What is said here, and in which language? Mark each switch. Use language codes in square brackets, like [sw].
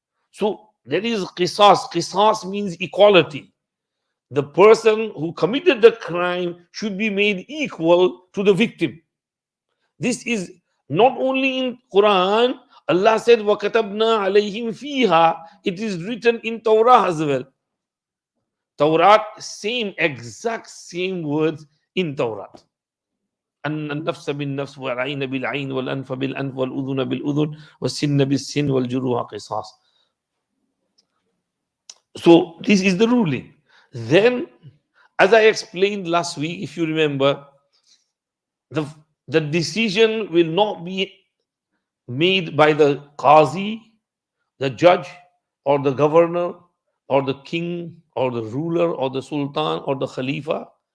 [en] So there is qisas. Qisas means equality. The person who committed the crime should be made equal to the victim. This is not only in Quran. Allah said, [ar] وَكَتَبْنَا عَلَيْهِمْ فِيهَا. [en] It is written in Torah as well. Torah, exact same words in Torah. [ar] أن النفس بالنفس والعين بالعين والأنف بالأنف والأذن بالأذن والسن بالسن والجروح قصاص. [en] So this is the ruling. Then, as I explained last week, if you remember, the, the decision will not be made by the qazi, the judge, or the governor, or the king, or the ruler, or the sultan, or the khalifa.